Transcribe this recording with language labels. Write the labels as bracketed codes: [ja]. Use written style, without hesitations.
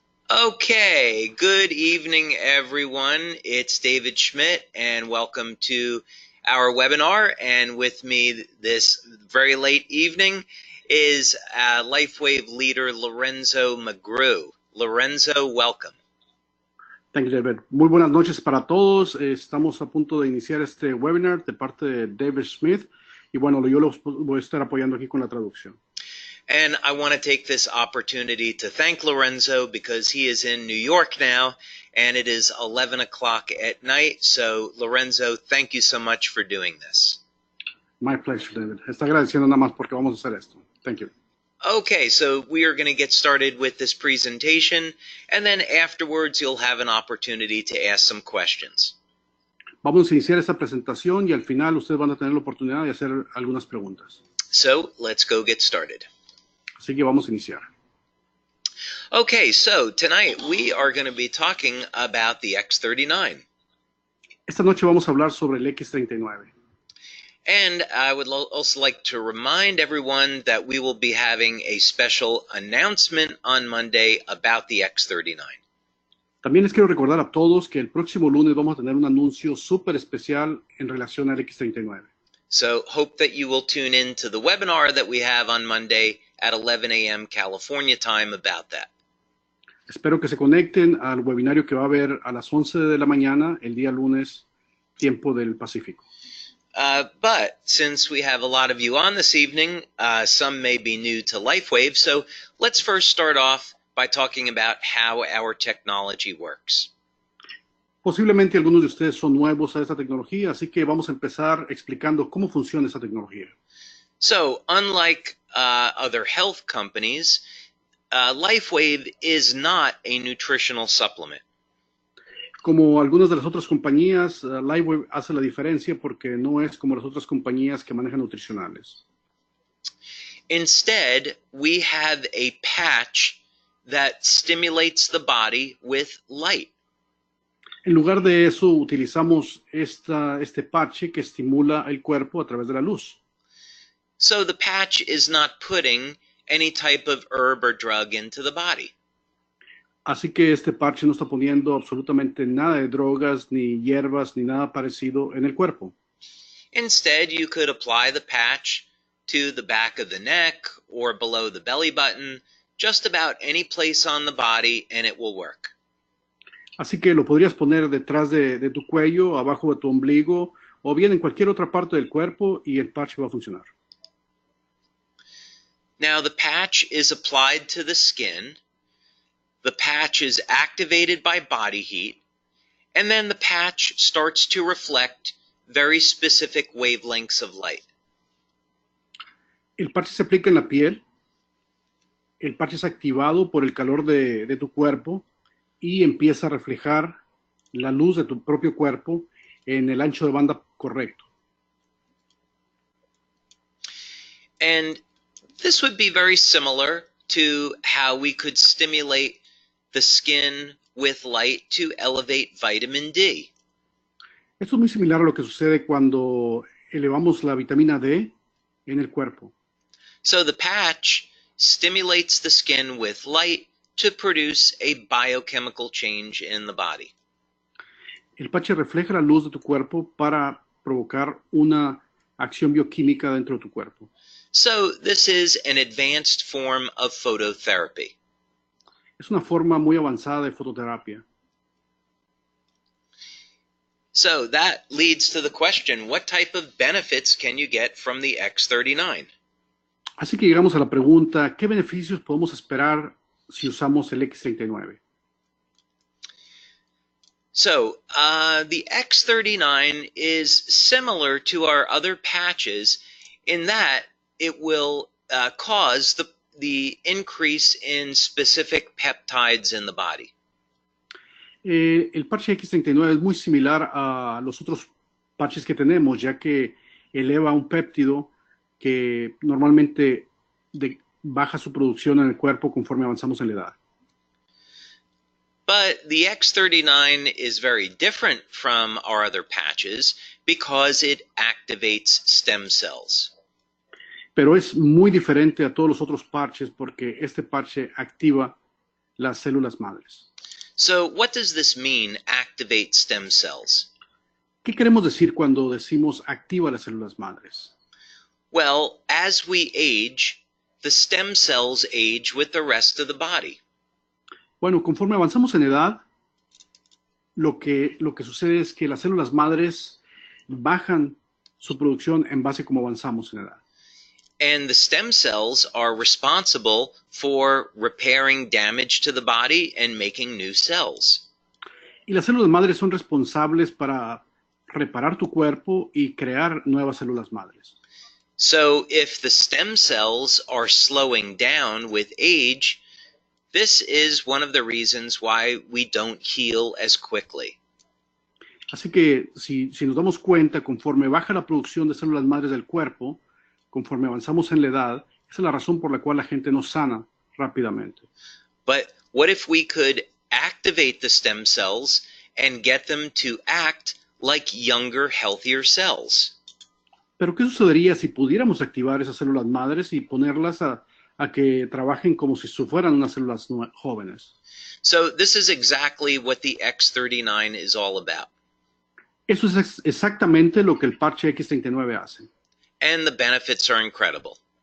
[en] Okay, good evening, everyone. It's David Schmidt, and welcome to our webinar. And with me this very late evening is LifeWave leader Lorenzo McGrew. Lorenzo, welcome. Thank you, David. [es] Muy buenas noches para todos. Estamos a punto de iniciar este webinar de parte de David Schmidt. Y bueno, yo los voy a estar apoyando aquí con la traducción. [en] And I want to take this opportunity to thank Lorenzo because he is in New York now, and it is 11 o'clock at night. So, Lorenzo, thank you so much for doing this. My pleasure, David. [es] Está agradeciendo nada más porque vamos a hacer esto. [en] Thank you. Okay, so we are going to get started with this presentation, and then afterwards you'll have an opportunity to ask some questions. [es] Vamos a iniciar esta presentación y al final ustedes van a tener la oportunidad de hacer algunas preguntas. [en] So, let's go get started. [es] Así que vamos a iniciar. [en] Okay, so tonight we are going to be talking about the X39. [es] Esta noche vamos a hablar sobre el X39. [en] And I would also like to remind everyone that we will be having a special announcement on Monday about the X39. [es] También les quiero recordar a todos que el próximo lunes vamos a tener un anuncio súper especial en relación al X39. [en] So hope that you will tune in to the webinar that we have on Monday at 11 a.m. California time about that. [es] Espero que se conecten al webinario que va a haber a las 11 de la mañana el día lunes, tiempo del Pacífico. [en] But since we have a lot of you on this evening, some may be new to LifeWave, so let's first start off by talking about how our technology works. [es] Posiblemente algunos de ustedes son nuevos a esta tecnología, así que vamos a empezar explicando cómo funciona esta tecnología. [en] So, unlike other health companies, LifeWave is not a nutritional supplement. [es] Como algunas de las otras compañías, LifeWave hace la diferencia porque no es como las otras compañías que manejan nutricionales. [en] Instead, we have a patch that stimulates the body with light. [es] En lugar de eso, utilizamos este parche que estimula el cuerpo a través de la luz. [en] So the patch is not putting any type of herb or drug into the body. [es] Así que este parche no está poniendo absolutamente nada de drogas, ni hierbas, ni nada parecido en el cuerpo. [en] Instead, you could apply the patch to the back of the neck or below the belly button, just about any place on the body, and it will work. [es] Así que lo podrías poner detrás de tu cuello, abajo de tu ombligo, o bien en cualquier otra parte del cuerpo y el parche va a funcionar. [en] Now, the patch is applied to the skin. The patch is activated by body heat, and then the patch starts to reflect very specific wavelengths of light. [es] El parche se aplica en la piel, el parche es activado por el calor de tu cuerpo y empieza a reflejar la luz de tu propio cuerpo en el ancho de banda correcto. [en] And this would be very similar to how we could stimulate the skin with light to elevate vitamin D. [es] Esto es muy similar a lo que sucede cuando elevamos la vitamina D en el cuerpo. [en] So the patch stimulates the skin with light to produce a biochemical change in the body. [es] El parche refleja la luz de tu cuerpo para provocar una acción bioquímica dentro de tu cuerpo. [en] So this is an advanced form of phototherapy. [es] Es una forma muy avanzada de fototerapia. [en] So that leads to the question, what type of benefits can you get from the X39? [es] Así que llegamos a la pregunta, ¿qué beneficios podemos esperar si usamos el X39? [en] So the X39 is similar to our other patches in that it will cause the increase in specific peptides in the body. [es] El parche X39 es muy similar a los otros parches que tenemos, ya que eleva un péptido que normalmente baja su producción en el cuerpo conforme avanzamos en la edad. [en] But the X39 is very different from our other patches because it activates stem cells. [es] pero es muy diferente a todos los otros parches porque este parche activa las células madres. [en] So what does this mean, activate stem cells? [es] ¿Qué queremos decir cuando decimos activa las células madres? [en] Well, as we age, the stem cells age with the rest of the body. [es] Bueno, conforme avanzamos en edad, lo que sucede es que las células madres bajan su producción en base a cómo avanzamos en edad. [en] And the stem cells are responsible for repairing damage to the body and making new cells. [es] Y las células madres son responsables para reparar tu cuerpo y crear nuevas células madres. [en] So if the stem cells are slowing down with age, this is one of the reasons why we don't heal as quickly. [es] Así que si nos damos cuenta, conforme baja la producción de células madres del cuerpo, conforme avanzamos en la edad, esa es la razón por la cual la gente no sana rápidamente. [en] But what if we could activate the stem cells and get them to act like younger, healthier cells? [es] Pero ¿qué sucedería si pudiéramos activar esas células madres y ponerlas a que trabajen como si fueran unas células jóvenes? [en] So this is exactly what the X39 is all about. [es] Eso es exactamente lo que el parche X39 hace. [en] And the benefits are incredible.